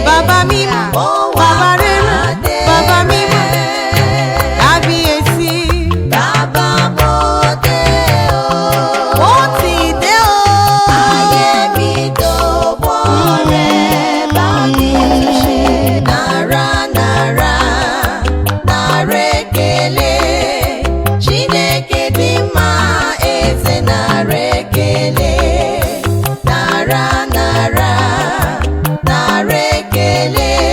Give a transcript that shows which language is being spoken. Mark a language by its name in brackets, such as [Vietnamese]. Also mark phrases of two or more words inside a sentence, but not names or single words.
[Yoruba] Bàbá mi, Mo wá bàbá rere, pàdé bàbá mi, rẹ. kábíyèsí. Bàbá mo dé o. Mo ti dé o. Ayé mi dọ̀wọ́ rẹ, bá mi tún ṣe. [Igbo] Nara, nara, nara ekele. Chineke dị mma, eze nara ekele. Nara, nara, nara ekele.